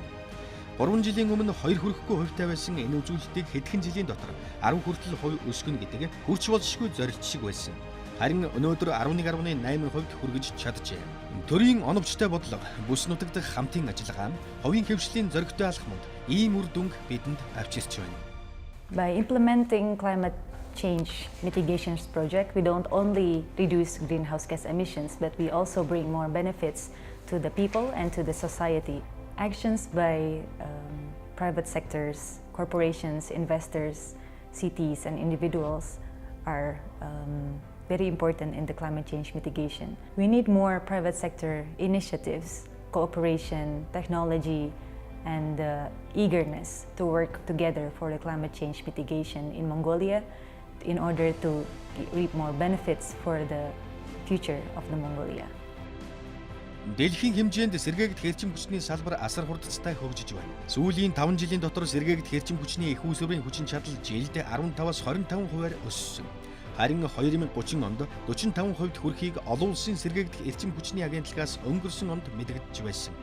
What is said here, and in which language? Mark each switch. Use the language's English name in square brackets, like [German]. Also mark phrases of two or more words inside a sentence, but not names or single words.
[Mongolian] 3 жилийн өмнө 2 хүрэхгүй хувьтай байсан энэ үзүүлэлтийг хэдхэн жилийн дотор 10 хүртэл хувь өсгөнө гэдэг хүрч болшгүй зорилт шиг байсан. Харин өнөөдөр 11.8% хүргэж чаджээ. Төрийн оновчтой бодлого, бүс нутагдах хамтын ажиллагаа, хувийн хөгжлийн зоригтой алхмууд ийм үр дүнг бидэнд авчирч байна. [English] By implementing climate change mitigations project, we don't only reduce greenhouse gas emissions, but we also bring more benefits to the people and to the society. Actions by private sectors, corporations, investors, cities, and individuals are very important in the climate change mitigation. We need more private sector initiatives, cooperation, technology, and eagerness to work together for the climate change mitigation in Mongolia in order to reap more benefits for the future of the Mongolia. [Mongolian] Дэлхийн хэмжээнд сэргээгдэх эрчим хүчний салбар асар хурдцтай хөгжиж байна. Сүүлийн 5 жилийн дотор сэргээгдэх эрчим хүчний их үүсвэрийн хүчин чадал жилд 15-аас 25% өссөн. Харин 2030 онд 45%-д хүрэхийг олон улсын сэргээгдэх эрчим хүчний агентлагаас өнгөрсөн онд мэдэгдэж байсан.